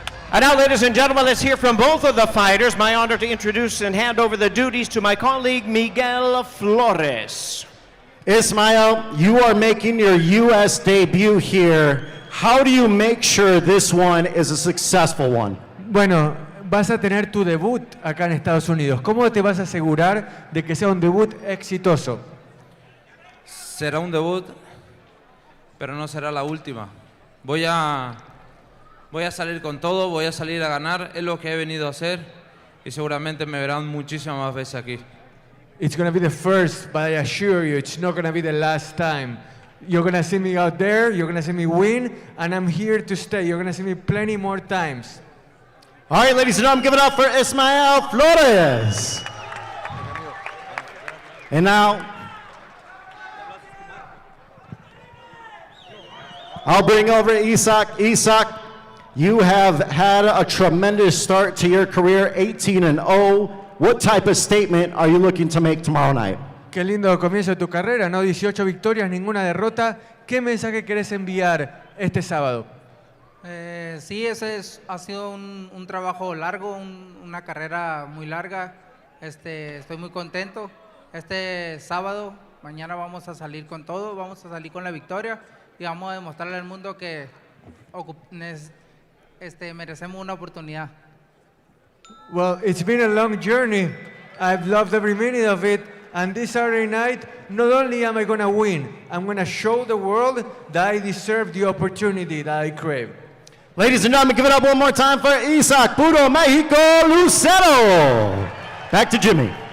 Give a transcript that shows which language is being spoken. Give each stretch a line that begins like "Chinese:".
English: And now, ladies and gentlemen, let's hear from both of the fighters. My honor to introduce and hand over the duties to my colleague, Miguel Flores. Ismael, you are making your U.S. debut here. How do you make sure this one is a successful one?
Spanish: Bueno, vas a tener tu debut acá en Estados Unidos. ¿Cómo te vas a asegurar de que sea un debut exitoso? Será un debut, pero no será la última. Voy a salir con todo, voy a salir a ganar, es lo que he venido a hacer y seguramente me verán muchísimas más veces aquí.
English: It's going to be the first, but I assure you, it's not going to be the last time. You're going to see me out there, you're going to see me win, and I'm here to stay. You're going to see me plenty more times. All right, ladies and gentlemen, give it up for Ismael Flores. And now, I'll bring over Isak. Isak, you have had a tremendous start to your career, 18-0. What type of statement are you looking to make tomorrow night? Qué lindo comienzo de tu carrera, ¿no? 18 victorias, ninguna derrota. ¿Qué mensaje querés enviar este sábado? Sí, ha sido un trabajo largo, una carrera muy larga. Estoy muy contento. Este sábado, mañana vamos a salir con todo, vamos a salir con la victoria y vamos a demostrarle al mundo que merecemos una oportunidad. Well, it's been a long journey. I've loved every minute of it. And this Saturday night, not only am I going to win, I'm going to show the world that I deserve the opportunity that I crave. Ladies and gentlemen, give it up one more time for Isak Puro Mexico Lucero. Back to Jimmy.